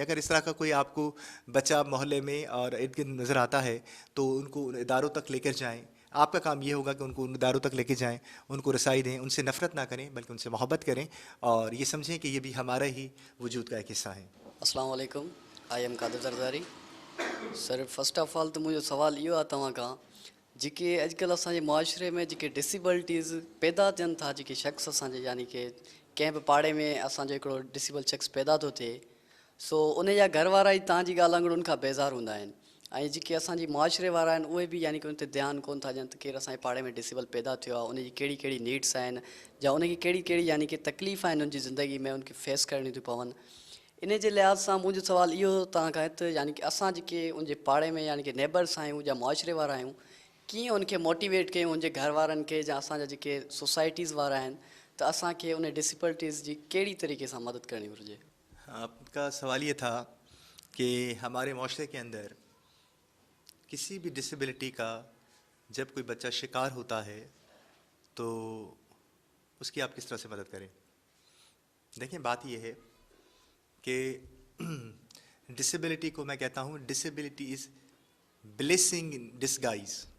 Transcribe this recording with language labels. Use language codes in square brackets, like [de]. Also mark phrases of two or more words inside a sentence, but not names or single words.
[ur] اگر اس طرح کا کوئی آپ کو بچہ محلے میں اور ارد گرد نظر آتا ہے تو ان کو ان اداروں تک لے کر جائیں. آپ کا کام یہ ہوگا کہ ان کو ان اداروں تک لے کے جائیں، ان کو رسائی دیں، ان سے نفرت نہ کریں بلکہ ان سے محبت کریں، اور یہ سمجھیں کہ یہ بھی ہمارا ہی وجود کا ایک حصہ ہے. السلام علیکم، [en] I am [ur] قادر زرداری. [en] Sir first of all [ur] تو مجھے سوال یہ [sd] आहे तव्हां खां जेके अॼुकल्ह असांजे मुआशरे में जेके डिसेबिलिटीज़ पैदा थियनि था, जेके शख़्स असांजे यानी कि कंहिं बि पाड़े में असांजो हिकिड़ो डिसेबल शख़्स पैदा थो थिए, सो उन जा घर वारा ई तव्हांजी ॻाल्हि वांगुरु उनखां बेज़ार हूंदा आहिनि. ऐं जेके असांजी मुआशरे वारा आहिनि उहे बि यानी कि उन ते ध्यानु कोन था ॾियनि त केरु असांजे पाड़े में डिसेबल पैदा थियो आहे, उनजी कहिड़ी कहिड़ी नीड्स आहिनि, या उनखे कहिड़ी कहिड़ी यानी कि तकलीफ़ आहिनि उनजी ज़िंदगी में उनखे फेस करणी थियूं पवनि. इन जे लिहाज़ सां मुंहिंजो सुवालु इहो तव्हां खां हिते यानी कि असां जेके उनजे पाड़े में यानी कि नेबर्स आहियूं या मुआशरे वारा आहियूं, कीअं उनखे मोटिवेट कयूं उनजे घर वारनि खे या असांजा जेके सोसाइटीज़ वारा आहिनि त असांखे उन डिसेबिलिटीज़ जी कहिड़ी तरीक़े सां मदद करणी घुरिजे? [ur] آپ کا سوال یہ تھا کہ ہمارے معاشرے کے اندر کسی بھی ڈس ایبلٹی کا جب کوئی بچہ شکار ہوتا ہے تو اس کی آپ کس طرح سے مدد کریں. دیکھیے، بات یہ ہے کہ ڈس ایبلٹی کو میں کہتا ہوں, [en] disability is blessing in disguise.